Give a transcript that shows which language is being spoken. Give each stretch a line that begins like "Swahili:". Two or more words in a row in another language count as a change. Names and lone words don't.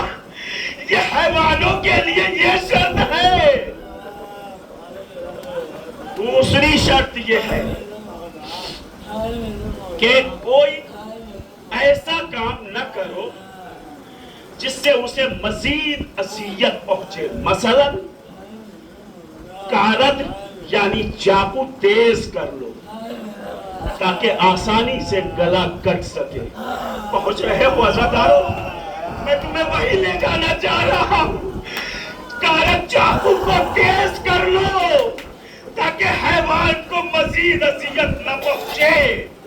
Urdu: یہ حیوانوں کے لیے یہ شرط ہے. دوسری شرط یہ ہے کہ کوئی ایسا کام نہ کرو جس سے اسے مزید اذیت پہنچے. مثلا کارد یعنی چاقو تیز کر لو تاکہ آسانی سے گلا کٹ سکے. پہنچ رہے ہو عزادارو؟ میں تمہیں وہی لے جانا چاہ رہا ہوں. کارد چاقو کو تیز کر لو تاکہ حیوان کو مزید اذیت نہ پہنچے.